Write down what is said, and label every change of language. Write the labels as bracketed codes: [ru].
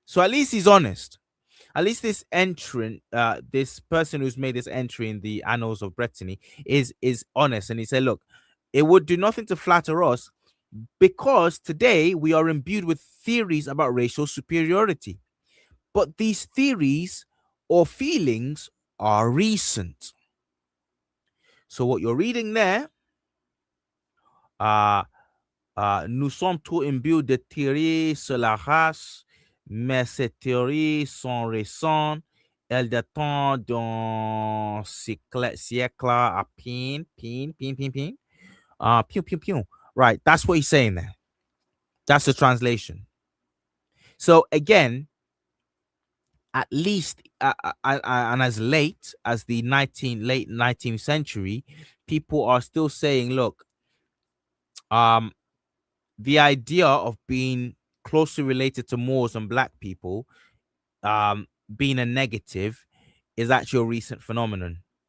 [en] So at least he's honest. At least this entrant, this person who's made this entry in the annals of Brittany is honest, and he said, "Look, it would do nothing to flatter us because today we are imbued with theories about racial superiority. But these theories or feelings are recent." So what you're reading there, uh, [fr] nous sommes trop imbues de théories sur la race, mais ces théories sont récentes. Elles datent d'un siècle à peine, pew, pew, pew. Pew, pew, pew. [en] Right, that's what he's saying there. That's the translation. So again, at least and as late as the late 19th century, people are still saying, look, um, the idea of being closely related to Moors and black people, being a negative, is actually a recent phenomenon.